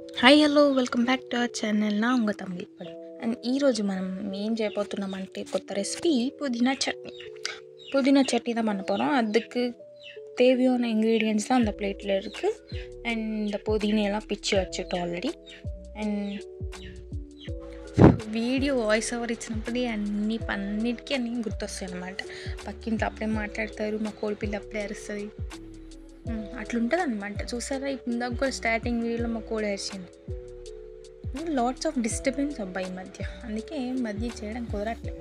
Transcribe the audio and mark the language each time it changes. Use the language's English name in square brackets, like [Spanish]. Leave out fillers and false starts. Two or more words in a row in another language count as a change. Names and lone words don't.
[English] Hi hello welcome back to our channel నా ఉంగ తమిళ్ [Telugu] అండ్ ఈరోజు మనం ఏం చేయబోతున్నామంటే [Tamil] கொத்த ரெசிபி புதினா சட்னி தான் பண்ண போகிறோம். அதுக்கு தேவையான இன்க்ரீடியன்ட்ஸ் தான் அந்த பிளேட்டில் இருக்குது. అండ్ இந்த புதினையெல்லாம் பிச்சு வச்சுட்டோம் ఆల్రెడీ. [Telugu] అండ్ వీడియో వాయిస్ ఓవర్ ఇచ్చినప్పుడు అన్నిటికీ అన్నీ గుర్తొస్తాయి అన్నమాట. పక్కింట్లో అప్పుడే మాట్లాడతారు, మా కోడిపిల్ల అప్పుడే అరుస్తుంది, అట్లుంటుంది అనమాట. చూసారా ఇందాక కూడా స్టార్టింగ్ వీడియోలో మా కోడి అరిచింది. [English] Lots of disturbance [Telugu] అబ్బాయి మధ్య, అందుకే మధ్య చేయడం కుదరట్లేదు.